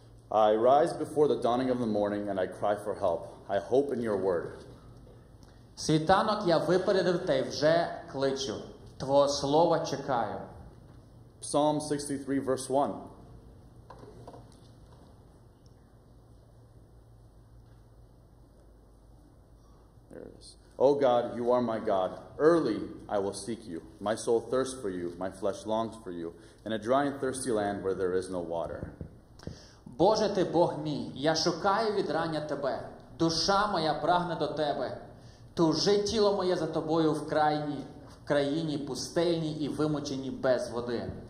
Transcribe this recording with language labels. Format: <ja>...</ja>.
<en>I rise before the dawning of the morning and I cry for help. I hope in your word.</en> <uk>Світанок я випередив та й вже кличу. Твого слова чекаю.</uk> <en>Psalm 63, verse 1. There it is. O God, you are my God. Early I will seek you. My soul thirsts for you. My flesh longs for you. In a dry and thirsty land where there is no water.</en> <uk>Боже ти Бог мій, я шукаю від рання тебе. Душа моя прагне до тебе. Тужить тіло моє за тобою в країні пустельній і вимученій без води.</uk>